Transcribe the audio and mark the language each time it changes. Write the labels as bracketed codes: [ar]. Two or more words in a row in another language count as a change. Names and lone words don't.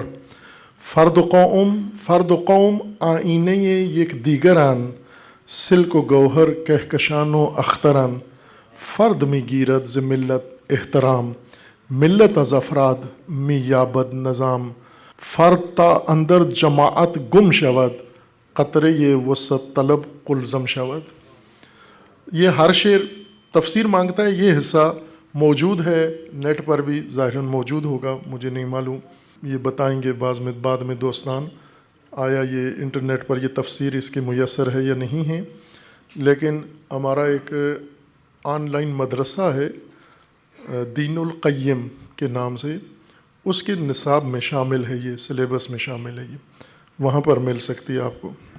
[fa] فرد و قوم آینه یک دیگرند، سلک و گوهر کهکشان و اخترند. فرد می گیرد ز ملت احترام، ملت از افراد می یابد نظام. فرد تا اندر جماعت گم شود، قطره وسط طلب قلزم شود. [ur] یہ ہر شعر تفسیر مانگتا ہے. یہ حصہ موجود ہے نیٹ پر بھی، ظاہراً موجود ہوگا، مجھے نہیں معلوم، یہ بتائیں گے بعد میں دوستان آیا یہ انٹرنیٹ پر یہ تفسیر اس کی میسر ہے یا نہیں ہے. لیکن ہمارا ایک آن لائن مدرسہ ہے دین القیم کے نام سے، اس کے نصاب میں شامل ہے، یہ سلیبس میں شامل ہے، یہ وہاں پر مل سکتی ہے آپ کو.